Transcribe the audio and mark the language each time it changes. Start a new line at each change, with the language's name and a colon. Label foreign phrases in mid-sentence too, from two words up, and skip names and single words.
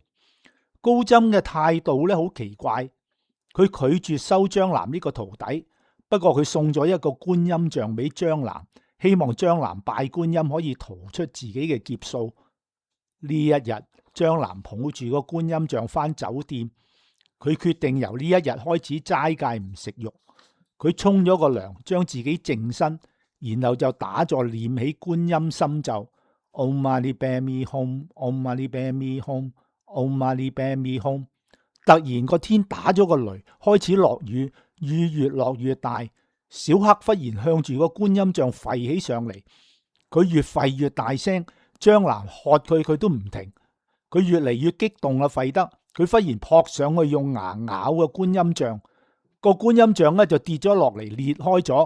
Cantonese: 高僧嘅態度咧好奇怪，佢拒絕收張南呢個徒弟，不過佢送咗一個觀音像俾張南，希望張南拜觀音可以逃出自己嘅劫數。呢一日，張南抱住個觀音像返酒店，佢決定由呢一日開始齋戒唔食肉。佢沖咗個涼，將自己淨身。然後就打坐念起觀音心咒
Sanskrit: Om Mani Padme Hum Om Mani Padme Hum Om Mani Padme Hum。
Cantonese: 突然個天打咗個雷，開始落雨，雨越落越大。小黑忽然向住個觀音像吠起上嚟，佢越吠越大聲。張南喝佢都唔停，佢越嚟越激動啦，吠得佢忽然撲上去用牙咬個觀音像，個觀音像咧就跌咗落嚟裂開咗。